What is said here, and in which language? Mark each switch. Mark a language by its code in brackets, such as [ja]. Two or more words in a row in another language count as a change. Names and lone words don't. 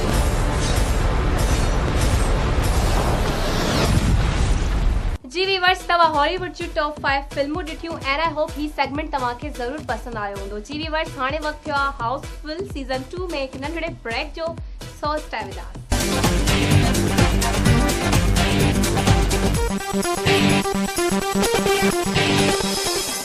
[sd] जी वीवर्स तव्हां हॉलीवुड जूं टॉप 5 फिल्मूं ॾिठियूं [en] and I hope [sd] ही सेगमेंट तव्हांखे ज़रूर पसंदि आयो हूंदो। जी वीवर्स हाणे वक़्तु थियो आहे हाउसफुल सीज़न 2 में हिकु नंढड़े ब्रेक जो। [en] So stay with us.